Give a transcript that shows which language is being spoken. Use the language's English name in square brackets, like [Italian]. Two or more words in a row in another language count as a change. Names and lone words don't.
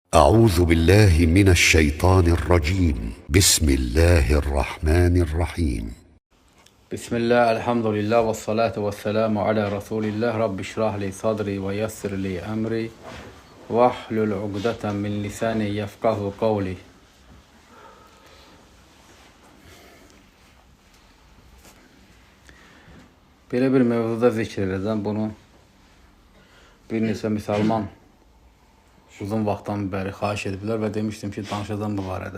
[Arabic] أعوذ بالله من الشيطان الرجيم بسم الله الرحمن الرحيم Bismillah, الحمد لله والصلاة والسلام على رسول الله. رب اشرح لي صدري ويسر لي أمري واحلل عقدة من لساني يفقهوا قولي. [Azerbaijani] Belə bir mövzuda zikr edəcəm. Bunu bir neçə müsəlman uzun vaxtdan bəri xahiş ediblər və demişdim ki, danışacağım bu barədə.